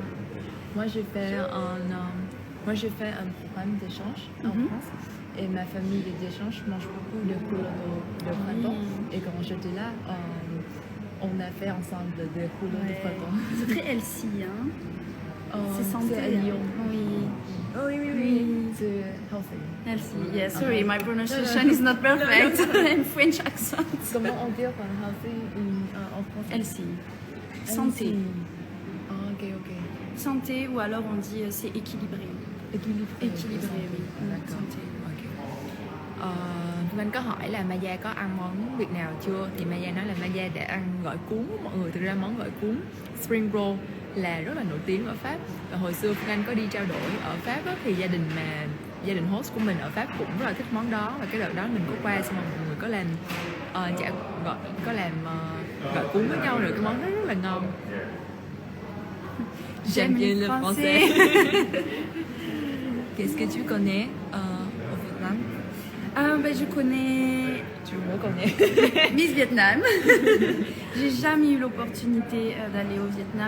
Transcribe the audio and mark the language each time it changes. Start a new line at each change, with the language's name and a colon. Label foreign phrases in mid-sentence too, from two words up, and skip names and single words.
French: Moi, j'ai fait un programme d'échange en France. Et ma famille d'échange mange beaucoup de rouleaux de printemps. Et quand j'étais là, on a fait ensemble des rouleaux de printemps. C'est très healthy, hein. C'est santé. C'est à Lyon. Oui. Oh, oui. C'est healthy. Healthy.
English: Yeah, sorry, my pronunciation is not perfect. And French accent.
French: Comment on dit healthy en français? Healthy. Santé. Ah, ok. Santé, ou alors on dit c'est équilibré. Équilibré, oui. D'accord. Santé. Ok.
Vietnamese: Phương Anh có hỏi là Maya có ăn món Việt nào chưa, thì Maya nói là Maya đã ăn gỏi cuốn mọi người. Thực ra món gỏi cuốn
English: spring roll
Vietnamese: là rất là nổi tiếng ở Pháp, và hồi xưa Phương Anh có đi trao đổi ở Pháp đó, thì gia đình host của mình ở Pháp cũng rất là thích món đó, và cái đợt đó mình có qua xong rồi mọi người có làm gỏi cuốn với nhau rồi, cái món đó rất là ngon.
French: J'aime bien le français. Qu'est-ce que tu connais au Vietnam? Je connais Tu me connais. Miss Vietnam. J'ai jamais eu l'opportunité d'aller au Vietnam.